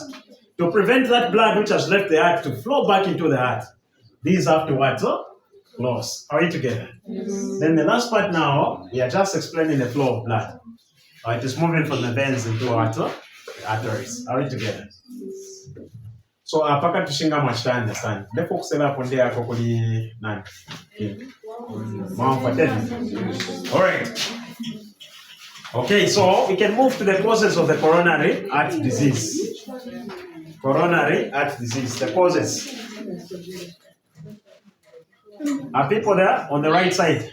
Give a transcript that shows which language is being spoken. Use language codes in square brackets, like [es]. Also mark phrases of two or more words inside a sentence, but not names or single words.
[en] To prevent that blood which has left the heart to flow back into the heart, these have to what? Close. Are we together? Then the last part now, we are just explaining the flow of blood. It is moving from the veins into what? The arteries. Are we together? [bem] So apaka tushinga machita understand. Lepo kusela ponde yako kuli nani? [en] All right. Okay, so we can move to the causes of the coronary heart disease. Coronary heart disease, the causes. Are people there on the right side?